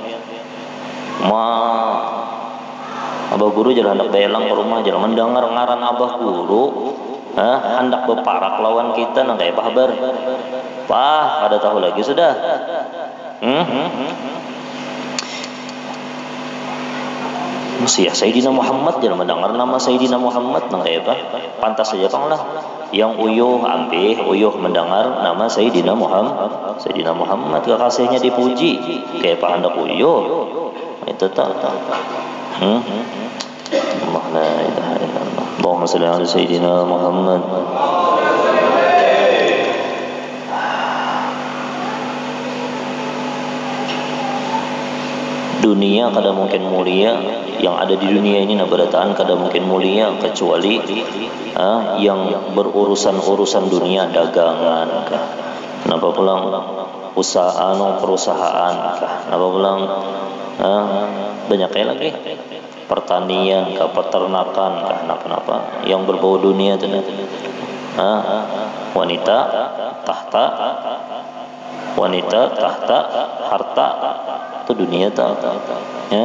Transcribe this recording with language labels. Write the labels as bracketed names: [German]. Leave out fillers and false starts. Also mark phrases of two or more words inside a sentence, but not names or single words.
[Banjar] Abah guru jalan hendak belang ke rumah, jalan mendengar ngaran abah guru, hendak berparak lawan kita, nang kayak kabar, ada tahu lagi sudah, Ya Sayyidina Muhammad jangan mendengar nama Sayyidina Muhammad nang kayak apa? Pantas saja pang lah. Yang uyuh ampih uyuh mendengar nama Sayyidina Muhammad. Sayyidina Muhammad kekasihnya dipuji kayak apa hendak uyuh. Itu tak. [Arabic] الله لا إله إلا الله. اللهم صل على سيدنا محمد. [Banjar] Dunia kada mungkin mulia, yang ada di dunia ini nabarataan kada mungkin mulia kecuali yang berurusan dunia, dagangan kah, napa pulang perusahaan kah, napa pulang banyak lagi pertanian kah, peternakan kah, napa yang berbau dunia tu wanita tahta harta itu dunia tak ya.